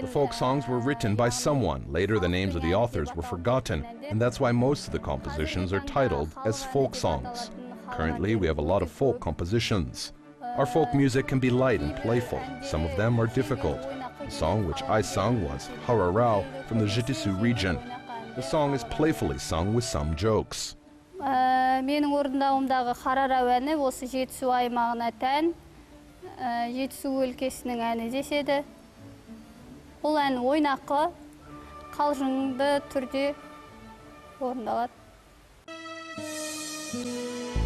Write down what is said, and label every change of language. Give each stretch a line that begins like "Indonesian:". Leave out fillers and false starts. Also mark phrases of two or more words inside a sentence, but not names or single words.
English: The folk songs were written by someone. Later the names of the authors were forgotten, and that's why most of the compositions are titled as folk songs. Currently we have a lot of folk compositions. Our folk music can be light and playful. Some of them are difficult. The song which I sung was Hararao from the Jitisu region. The song is playfully sung with some jokes.
Kazakh: Менің орындауымдағы Харарау әні осы Жетісу аймағына тән, Жетісу өлкесінің әні деседі. Бұл ән ойнақы, қалжыңды түрде орындалады.